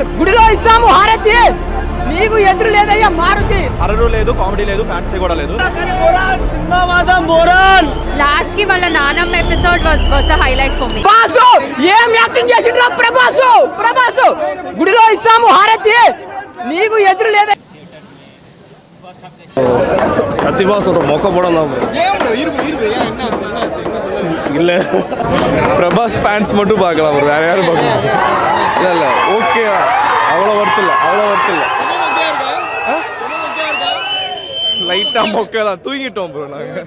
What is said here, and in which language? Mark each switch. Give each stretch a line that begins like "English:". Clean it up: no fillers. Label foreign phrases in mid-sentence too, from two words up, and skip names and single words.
Telugu: గుడిలో ఇస్తాము హారతి, నీకు ఎదురు లేదయ్యా మారుతి. హర్రర్ లేదు, కామెడీ లేదు, ఫ్యాంటసీ కూడా లేదు. లాస్ట్ కి వాళ్ళ నానమ్మ
English: episode was a highlight for me.
Telugu: బాసు ఏం యాక్టింగ్ చేసిండ్రా ప్రభాసు. గుడిలో ఇస్తాము హారతి, నీకు ఎదురు లేదా.
Tamil: சத்தியமாக மொக்க படம் தான். இல்லை பிரபாஸ் ஃபேன்ஸ் மட்டும் பார்க்கலாம், ப்ரோ, வேறு யாரும் பார்க்கலாம். இல்லை ஓகே, அவ்வளோ ஒர்த்து இல்லை. லைட்டாக மொக்க தான், தூங்கிட்டோம் ப்ரோ நாங்கள்.